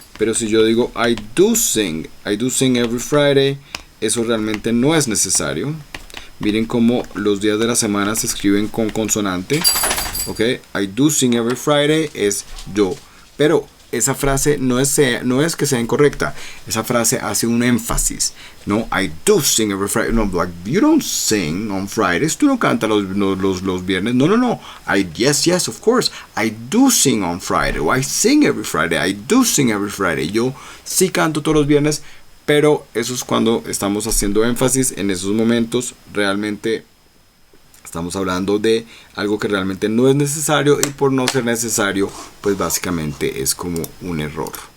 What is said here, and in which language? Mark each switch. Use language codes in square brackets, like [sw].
[es] Pero si yo digo [en] I do sing every Friday, [es] eso realmente no es necesario. Miren cómo los días de la semana se escriben con consonante, ¿ok? [en] I do sing every Friday [es] es yo. Pero esa frase no es que sea incorrecta. Esa frase hace un énfasis, ¿no? [en] I do sing every Friday. No, like, you don't sing on Fridays. [es] Tú no cantas los viernes. [en] No. Yes, of course. I do sing on Friday. I sing every Friday. I do sing every Friday. [es] Yo sí canto todos los viernes, pero eso es cuando estamos haciendo énfasis. En esos momentos realmente estamos hablando de algo que realmente no es necesario, y por no ser necesario, pues básicamente es como un error.